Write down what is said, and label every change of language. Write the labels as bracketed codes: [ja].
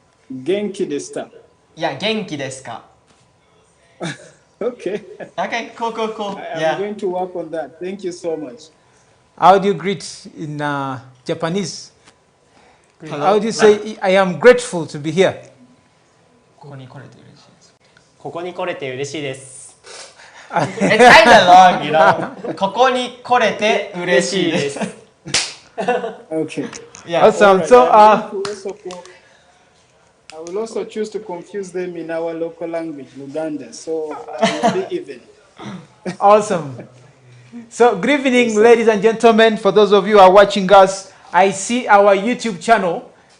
[ja] Genki deshita. Yeah, genki desu ka? [en] Okay. Okay, cool. I'm going to work on that. Thank you so much. How do you greet in Japanese? Hello? How do you say "I am grateful to be here"? [ja] ここに来れて嬉しいです。ここに来れて嬉しいです。 [en] It's kind of long, you know. [ja] ここに来れて嬉しいです。 [en] Okay. Yeah. Awesome. Right. So, I will also choose to confuse them in our local language, Luganda. So I will be even. Awesome. So, good evening, ladies and gentlemen. For those of you who are watching us, I see our YouTube channel.